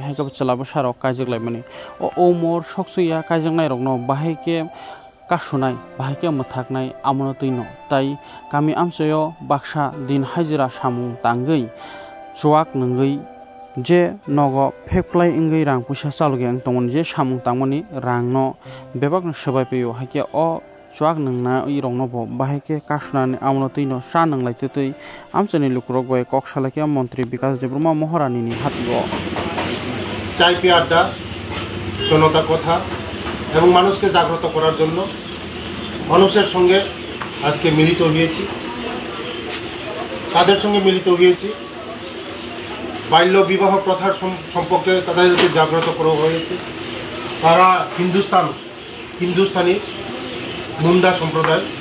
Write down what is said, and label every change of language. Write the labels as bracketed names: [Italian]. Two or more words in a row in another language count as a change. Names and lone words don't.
[Kok Borok] haikab chala bsarok kaijaklaimani o umor soksuya kaijangnai rokno bahaike kasunai bahaike mathaknai amono tuino tai kami amsayo baksa din hajira samung tangoi chuak nangoi je nogo phekplai ingei rang puisa chalogeng tongmon je samung tangmani rangno bebakno sabai peyo haike o chuak nangna ui rongno bo bahaike kasnani amono tuino sa nanglai tutui amchani lukrok bai kok salakya মন্ত্রী বিকাশ দেববর্মা মহারানীনি হাতিও [Hindi] चाय पे [Bangla] আড্ডা জনতার কথা এবং মানুষকে জাগ্রত করার জন্য মানুষের সঙ্গে আজকে মিলিত হয়েছি তাদের সঙ্গে মিলিত হয়েছি বাল্য বিবাহ প্রথার সম্পর্কে তাদেরকে জাগ্রত করা হয়েছে তারা হিন্দুস্তানি মুন্ডা সম্প্রদায়